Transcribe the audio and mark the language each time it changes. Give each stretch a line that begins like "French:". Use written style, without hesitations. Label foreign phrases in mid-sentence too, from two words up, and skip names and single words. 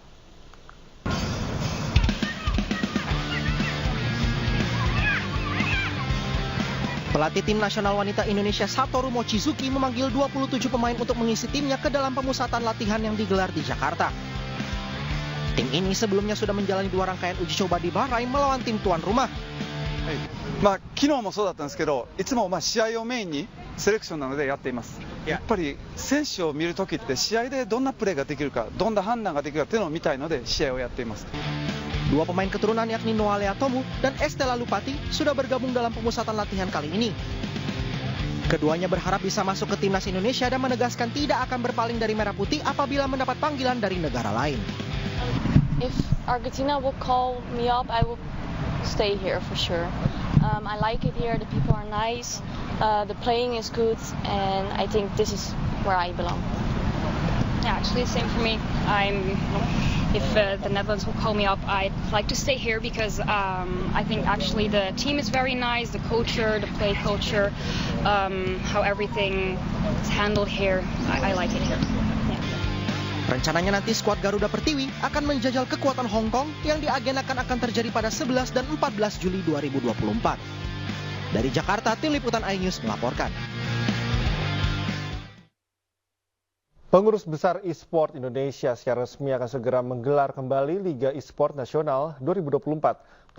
Indonesian: Pelatih Tim Nasional Wanita Indonesia Satoru Mochizuki memanggil 27 pemain untuk mengisi timnya ke dalam pemusatan latihan yang digelar di Jakarta. Tim ini sebelumnya sudah menjalani 2 rangkaian uji coba di Bahrain melawan tim tuan rumah.
Japanese: 昨日もそうだったんですけど、いつも試合をメインにセレクションなのでやっています。やっぱり選手を見るときって試合でどんなプレーができるか、どんな判断ができるかっていうのを見たいので試合をやっています。
Indonesian: 2 pemain keturunan yakni Noah Lea Tomu dan Estela Lupati sudah bergabung dalam pemusatan latihan kali ini. Keduanya berharap bisa masuk ke timnas Indonesia dan menegaskan tidak akan berpaling dari merah putih apabila mendapat panggilan dari negara lain.
English: If Argentina will call me up, I will stay here for sure. I like it here, the people are nice, the playing is good, and I think this is where I belong. Yeah, actually same for me. If the Netherlands will call me up, I'd like to stay here because I think actually the team is very nice, the culture, the play culture, how everything is handled here, I like it here.
Indonesian: Rencananya nanti skuad Garuda Pertiwi akan menjajal kekuatan Hong Kong yang diagendakan akan terjadi pada 11 dan 14 Juli 2024. Dari Jakarta, Tim Liputan iNews melaporkan. Pengurus Besar e-sport Indonesia secara resmi akan segera menggelar kembali Liga e-sport Nasional 2024.